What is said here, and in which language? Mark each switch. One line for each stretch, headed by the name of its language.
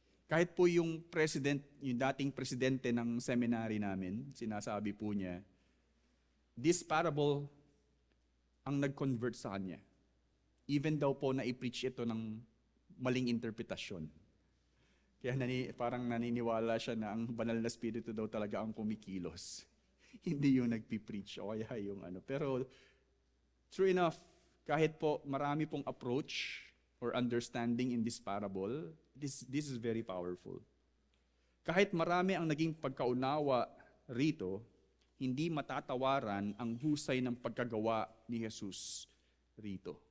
Filipino: Kahit po yung dating presidente ng seminary namin, sinasabi po niya,
English: this parable
Filipino: ang nag-convert sa kanya. Even daw po na i-preach ito ng maling interpretasyon. Kaya parang naniniwala siya na ang banal na spirito daw talaga ang kumikilos. Hindi yung nagpipreach o kaya yung ano. Pero
English: true enough,
Filipino: kahit po marami pong
English: approach or understanding in this parable, this is very powerful.
Filipino: Kahit marami ang naging pagkaunawa rito, hindi matatawaran ang husay ng pagkagawa ni Jesus rito.